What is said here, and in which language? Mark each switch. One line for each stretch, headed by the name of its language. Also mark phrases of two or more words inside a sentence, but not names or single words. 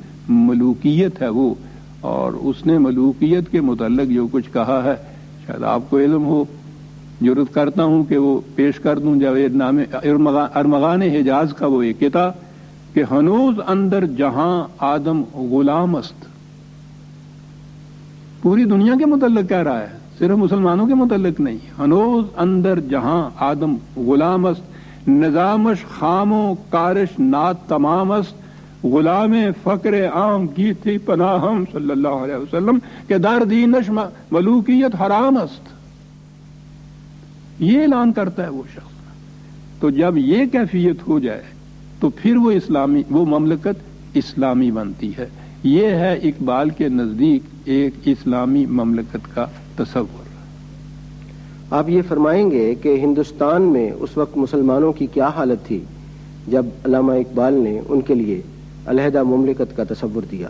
Urdu: ملوکیت ہے وہ، اور اس نے ملوکیت کے متعلق جو کچھ کہا ہے شاید آپ کو علم ہو، جرت کرتا ہوں کہ وہ پیش کر دوں جاوید نام ارمغان حجاز کا وہ ایک کتاب
Persian: کہ ہنوز اندر جہاں آدم غلام است،
Urdu: پوری دنیا کے متعلق کہہ رہا ہے، صرف مسلمانوں کے متعلق نہیں.
Persian: ہنوز اندر جہاں آدم غلام است، نظامش خام و کارش نات تمام است، غلام فقر عام گیتی پناہم
Arabic: صلی اللہ علیہ وسلم
Persian: کہ در دینش ملوکیت حرام است.
Urdu: یہ اعلان کرتا ہے وہ شخص. تو جب یہ کیفیت ہو جائے تو پھر وہ مملکت اسلامی بنتی ہے. یہ ہے اقبال کے نزدیک ایک اسلامی مملکت کا تصور. آپ یہ فرمائیں گے کہ ہندوستان میں اس وقت مسلمانوں کی کیا حالت تھی جب علامہ اقبال نے ان کے لیے علیحدہ مملکت کا تصور دیا؟